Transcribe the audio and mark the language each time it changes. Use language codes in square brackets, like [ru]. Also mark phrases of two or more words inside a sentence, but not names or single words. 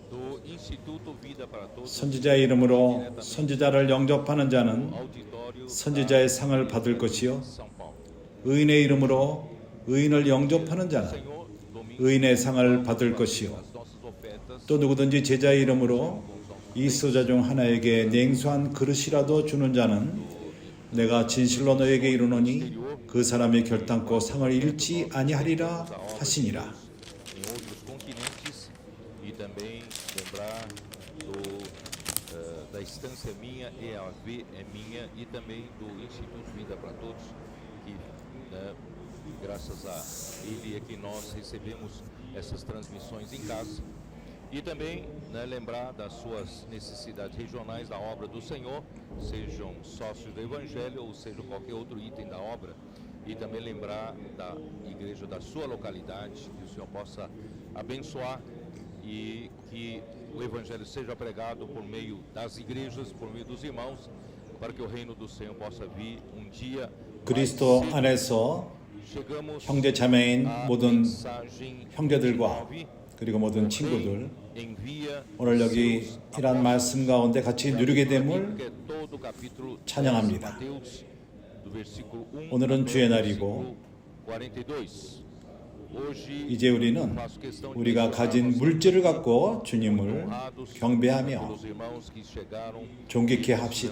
[ko] 선지자의 이름으로 선지자를 영접하는 자는 선지자의 상을 받을 것이요, 의인의 이름으로 의인을 영접하는 자는 의인의 상을 받을 것이요, 또 누구든지 제자의 이름으로 이 수자 중 하나에게 냉수한 그릇이라도 주는 자는 내가 진실로 너에게 이르노니 그 사람이 결단코 상을 잃지 아니하리라 하시니라. [pt] Da instância minha e a AV é minha e também do Instituto Vida para Todos, que graças a ele é que nós recebemos essas transmissões em casa. E também lembrar das suas necessidades regionais da obra do Senhor, sejam sócios do Evangelho ou seja qualquer outro item da obra. E também lembrar da igreja da sua localidade, que o Senhor possa abençoar e que o Evangelho seja pregado por meio das igrejas, por meio dos irmãos, para que o reino do Senhor possa vir dia. [ko] 그리스도 안에서 형제 자매인 모든 형제들과 그리고 모든 친구들, 오늘 여기 이런 말씀 가운데 같이 누리게 됨을 찬양합니다. 오늘은 주의 날이고 이제 우리는 우리가 가진 물질을 갖고 주님을 경배하며 존귀케 합시다.